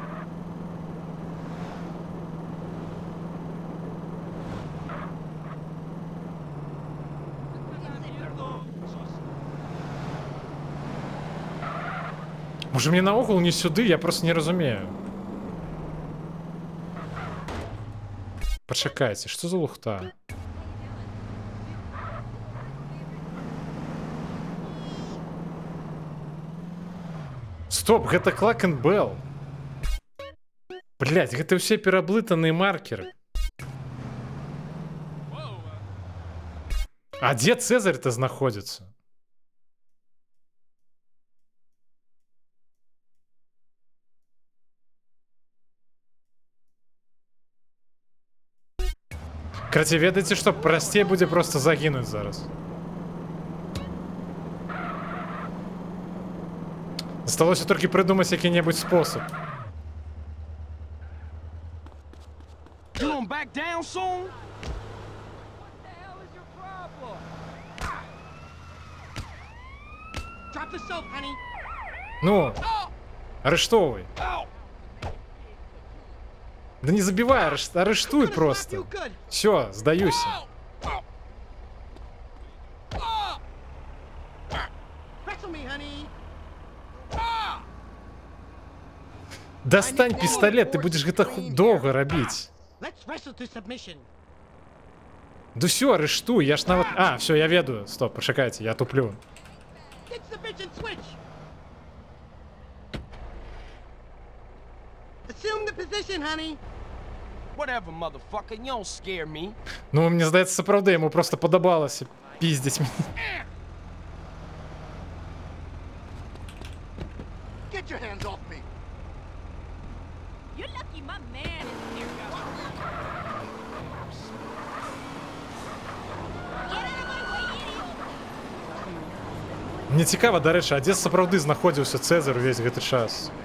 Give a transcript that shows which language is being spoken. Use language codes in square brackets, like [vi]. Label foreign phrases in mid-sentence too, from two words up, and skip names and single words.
[uk] Може мені на угол не сюди, я просто не розумію. Почекайте, що за лухта? [be] Стоп, гэта Клакен Белл. Блять, гэта ўсе пераблытаныя маркеры. А дзе Цезарь-то знаходзіцца? Караце, ведаеце што, прасцей будзе проста загінуць зараз. Засталося толькі прыдумаць які-небудзь спосаб. [en] You gonna back down soon? Drop the soap, honey. [be] Ну, арыштоўвай. [ru] Да не забивай, арыштуй просто. Все, сдаюсь. Достань пистолет, ты будешь гэта долго рабіць. [be] Да все, арыштуй, я ж нават... А, все, я ведаю. [uk] Стоп, почекайте, я туплю. [en] Assume the position, honey. Whatever, motherfucker, you don't scare me. [uk] Ну, мені здається, це правда, йому просто подобалося піздіть мені. [en] Get your hands off me. You're lucky my man is here. [be] Мне цікаво, [uk] до речі, а де [be] сапраўды знаходзіўся Цезар увесь гэты час?